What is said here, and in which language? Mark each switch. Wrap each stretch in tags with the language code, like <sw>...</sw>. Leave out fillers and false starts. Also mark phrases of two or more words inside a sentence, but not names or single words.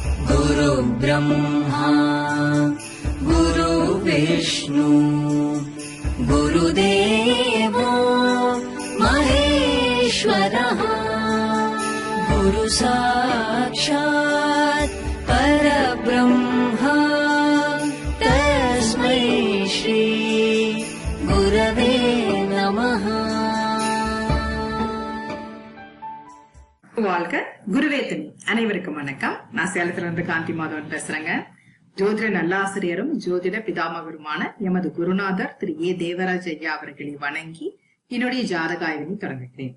<sa>गुरु ब्रह्मा गुरु विष्णु गुरुदेवो महेश्वरः गुरु साक्षात् परब्रह्मा तस्मै श्री गुरवे नमः.</sa> <ta>வாழ்க குருவே துணை. அனைவருக்கும் வணக்கம். நான் சேலத்துல இருந்து காந்தி மாதவன் பேசுறேங்க. ஜோதிட நல்லாசிரியரும் ஜோதிட பிதாமகருமான எமது குருநாதர் திரு ஏ தேவராஜ் ஐயா அவர்களை வணங்கி என்னுடைய ஜாதக ஆய்வினை தொடங்குகிறேன்.</ta>